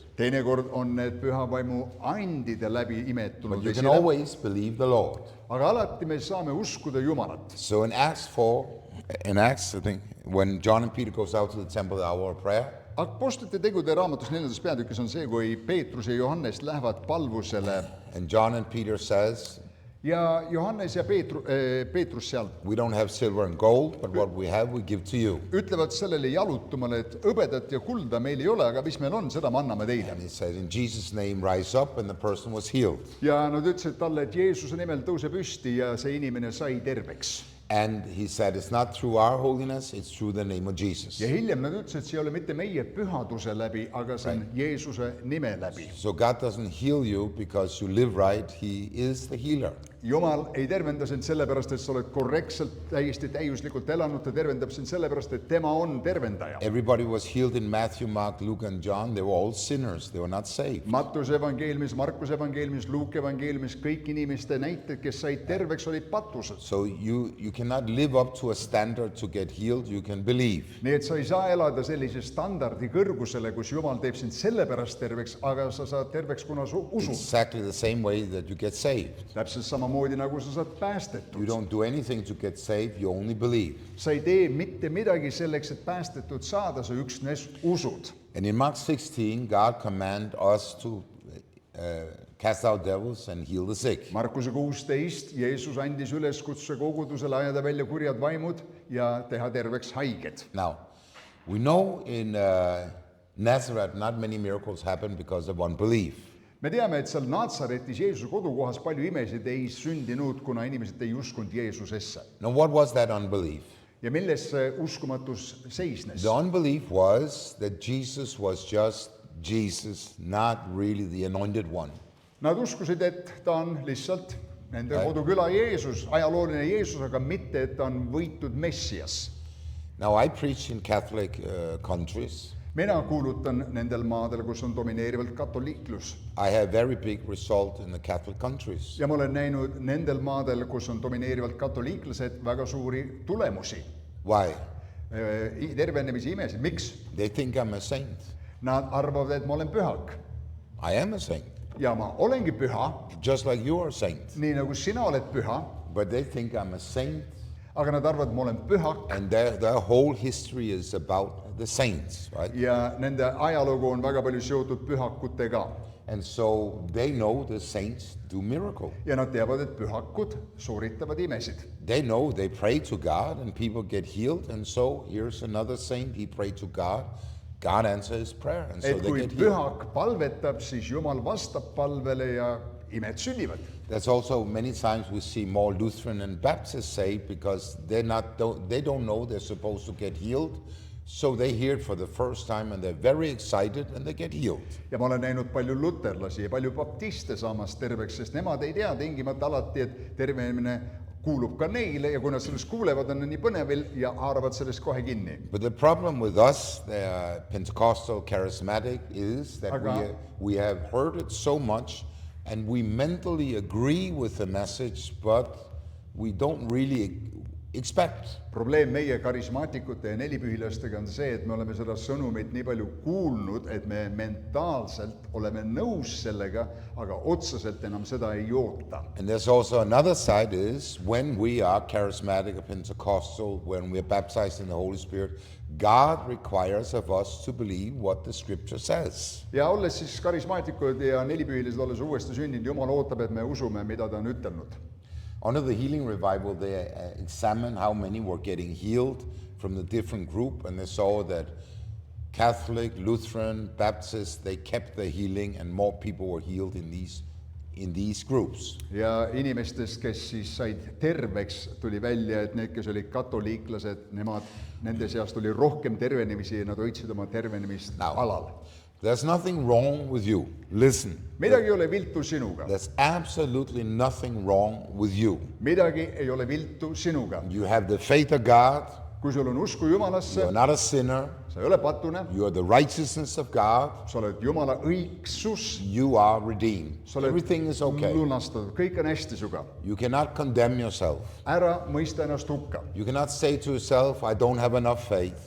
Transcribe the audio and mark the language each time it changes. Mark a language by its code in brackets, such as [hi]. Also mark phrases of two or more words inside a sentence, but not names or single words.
[et] Teinekord on need püha vaimu andide läbi [en] But [et] imetunud [en] you can [et] esile. [en] always believe the Lord. [et] Aga alati me saame uskuda Jumalat. [en] So in Acts, I think, when John and Peter goes out to the temple, the hour of prayer, [et] Apostlite tegude raamatus 4. peatükis on see, kui Peetrus ja Johannes lähevad palvusele [en] and John and Peter says, [et] ja Johannes ja Peetrus seal [en] we don't have silver and gold, but what we have we give to you. [et] ütlevad sellele jalutumale, et hõbedat ja kulda meil ei ole, aga mis meil on, seda me anname teile. [en] And he said, in Jesus' name, rise up, and the person was healed. [et] Ja nad ütlesid talle, et Jeesuse nimel tõuse püsti ja see inimene sai terveks. [en] And he said, it's not through our holiness, it's through the name of Jesus. [et] Ja hiljem nad ütlesid, et see ei ole mitte meie pühaduse läbi, aga see on Jeesuse nime läbi. [en] So God doesn't heal you because you live right, He is the healer. [et] Jumal ei tervenda sind sellepärast, et sa oled korrektselt, täiesti täiuslikult elanud, ta tervendab sind sellepärast, et tema on tervendaja. [en] Everybody was healed in Matthew, Mark, Luke, and John. They were all sinners. They were not saved. [et] Mattuse evangeeliumis, Markuse evangeeliumis, Luuke evangeeliumis, kõik inimeste näited, kes said terveks, olid patused. [en] So you cannot live up to a standard to get healed. You can believe. [et] Nii et sa ei saa elada sellise standardi kõrgusele, kus Jumal teeb sind sellepärast terveks, aga sa saad terveks, kuna sa usud. [en] Exactly the same way that you get saved. [et] Täpselt samamoodi, nagu sa saad [en] You [et] päästetud. [en] don't do anything to get saved. You only believe. [et] Sa ei tee mitte midagi selleks, et päästetud saada, sa üksnes usud. [en] And in Mark 16, God commanded us to cast out devils and heal the sick. [et] Markuse 16, Jeesus andis üleskutse kogudusele ajada välja kurjad vaimud ja teha terveks haiged. [en] Now, we know in Nazareth not many miracles happen because of unbelief. [et] Me teame, et seal Naatsaretis Jeesuse kodukohas palju imesid ei sündinud, kuna inimesed ei uskunud Jeesusesse. [en] Now, what was that unbelief? [et] Ja milles see uskumatus seisnes? [en] The unbelief was that Jesus was just Jesus, not really the anointed one. [et] Nad uskusid, et ta on lihtsalt nende koduküla Jeesus, ajalooline Jeesus, aga mitte, et ta on võitud Messias. [en] Now, I preach in Catholic countries. [et] Mina kuulutan nendel maadel, kus on domineerivalt katoliiklus. [en] I have very big result in the Catholic countries. [et] Ja ma olen näinud nendel maadel, kus on domineerivalt katoliiklased, väga suuri tulemusi. [en] Why? [et] Tervenemisi imesid. Miks? [en] They think I'm a saint. [et] Nad arvavad, et ma olen pühak. [en] I am a saint, [et] Ja ma olengi püha, [en] just like you are a saint. [et] nii nagu sina oled püha, [en] But they think I'm a saint, [et] aga nad arvavad, et ma olen pühak [en] and their whole history is about the saints, right? [et] ja nende ajalugu on väga palju seotud pühakutega. [en] And so they know the saints do miracles. [et] Ja nad teavad, et pühakud sooritavad imesid. [en] They know they pray to God and people get healed. And so here's another saint, he prayed to God. God answers his prayer, and so [et] Et [en] they [et] kui [en] get healed. [et] pühak palvetab, siis Jumal vastab palvele ja imed sünnivad. [en] That's also many times we see more Lutheran and Baptist saved because they don't know they're supposed to get healed. So they hear it for the first time and they're very excited and they get healed. [et] Ja ma olen näinud palju luterlasi ja palju baptiste saamas terveks, sest nemad ei tea tingimata alati, et tervenemine kuulub ka neile ja kui nad sellest kuulevad, on nad nii põnevil ja haaravad sellest kohe kinni. [en] But the problem with us, the Pentecostal charismatic, is that we have heard it so much and we mentally agree with the message, but we don't really expect. [et] Probleem meie karismaatikute ja nelipühilastega on see, et me oleme seda sõnumit nii palju kuulnud, et me mentaalselt oleme nõus sellega, aga otseselt enam seda ei oota. [en] And there's also another side is when we are charismatic or Pentecostal, when we are baptized in the Holy Spirit, God requires of us to believe what the scripture says. [et] Ja olles siis karismaatikud ja nelipühilised, olles uuesti sündinud, Jumal ootab, et me usume, mida ta on ütelnud. [en] Under the healing revival, they examined how many were getting healed from the different group, and they saw that Catholic, Lutheran, Baptist, they kept the healing, and more people were healed in these groups. [et] Ja inimestest, kes siis said terveks, tuli välja, et need, kes olid katoliiklased, nende seast oli rohkem tervenemisi ja nad hoidsid oma tervenemist alal. [en] There's nothing wrong with you. Listen. [et] Midagi ei ole viltu sinuga. [en] There's absolutely nothing wrong with you. [et] Midagi ei ole viltu sinuga. [en] You have the faith of God. [et] Kui sul on usku Jumalasse, [en] You're not a sinner. [et] sa ei ole patune, [en] You are the righteousness of God. [et] sa oled Jumala õigsus, [en] You are redeemed. [et] sa oled [en] Everything is okay. [et] lunastatud, kõik on hästi suga. [en] You cannot condemn yourself. [et] Ära mõista ennast hukka. [en] You cannot say to yourself, I don't have enough faith.